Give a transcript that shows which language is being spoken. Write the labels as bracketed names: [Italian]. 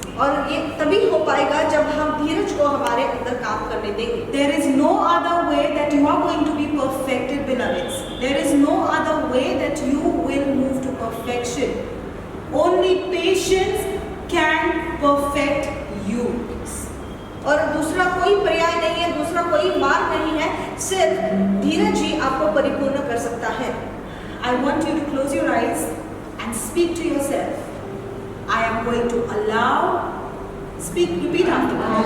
[Hindi] और ये तभी हो पाएगा जब हम धीरज को हमारे अंदर काम करने देंगे। [English] There is no other way that you are going to be perfected, beloveds. There is no other way that you will move to perfection. Only patience can perfect you. [Hindi] और दूसरा कोई पर्याय नहीं है, दूसरा कोई मार्ग नहीं है, सिर्फ धीरज ही आपको परिपूर्ण कर सकता है। [English] I want you to close your eyes and speak to yourself. I am going to allow, repeat after me.